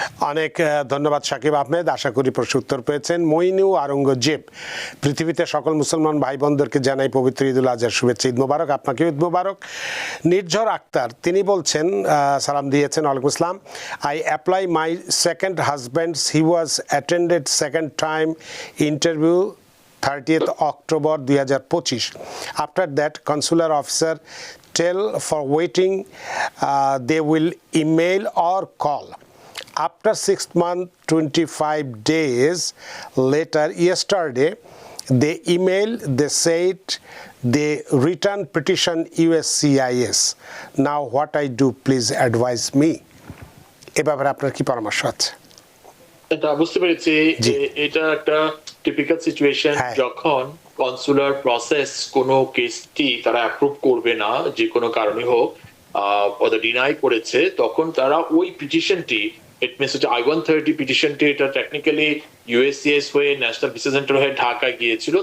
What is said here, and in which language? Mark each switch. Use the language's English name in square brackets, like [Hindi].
[Bangla] অনেক ধন্যবাদ সাকিব আহমেদ, আশা করি প্রশ্ন উত্তর পেয়েছেন। মইনু আরঙ্গজেব, পৃথিবীতে সকল মুসলমান ভাই বোনদেরকে জানাই পবিত্র ঈদুল আজহার শুভেচ্ছা, ঈদ মোবারক। আপনাকে ঈদ মোবারক। নির্ঝর আক্তার তিনি বলছেন, সালাম দিয়েছেন, ওয়ালাইকুম আসসালাম। [English] I apply my second husband's, he was attended second time interview 30th October 2025. After that, consular officer tell for waiting, they will email or call. After 6 months, 25 days later, yesterday, they email, they said they return petition USCIS. Now what I do, please advise me. [Bangla] এ ব্যাপারে আপনার কি পরামর্শ আছে? এটা বুঝতে পেরেছি, এটা একটা টিপিক্যাল সিচুয়েশন, যখন কনসুলার প্রসেস কোনো কেসটি তারা অ্যাপ্রুভ করবে না যে কোনো কারণে হোক, ওদের ডিনাই করেছে, তখন তারা ওই পিটিশনটি, ইট মিনস হচ্ছে I-130 পিটিশনটি, এটা টেকনিক্যালি USCIS হয়ে ন্যাশনাল ভিসা সেন্টার হয়ে ঢাকায় গিয়েছিল।